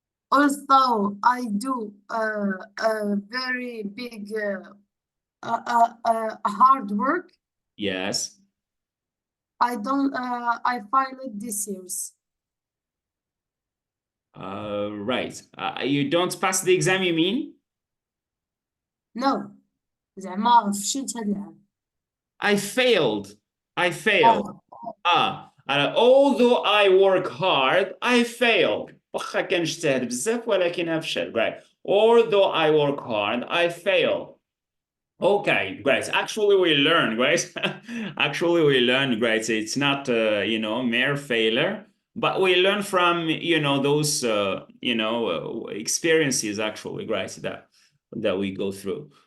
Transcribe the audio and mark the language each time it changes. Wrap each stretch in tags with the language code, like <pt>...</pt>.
<en>Although I do a very big hard work, Yes. I don't. I failed this year's. Right. You don't pass the exam, you mean?</en> <ar>No, زعما فشلت هاد العام.</ar> <en>I failed. I failed. Although I work hard, I fail.</en> <ar>واخا كنجتهد بزاف ولكن أفشل.</ar> <en>Right. Although I work hard, I fail. Okay, great. Actually, we learn, right? Actually, we learn, great. It's not, mere failure, but we learn from, those, experiences, actually, great, that we go through.</en>